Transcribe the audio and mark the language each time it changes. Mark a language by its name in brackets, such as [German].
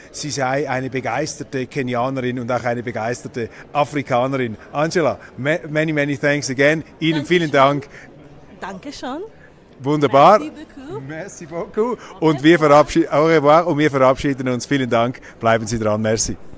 [German] Sie sei eine begeisterte Kenianerin und auch eine begeisterte Afrikanerin. [English] Angela, many thanks again. [German] Ihnen vielen Dank. Danke schon. Wunderbar. [French] Merci beaucoup. Merci beaucoup. [German] Und wir verabschieden uns. Vielen Dank. Bleiben Sie dran. [French] Merci.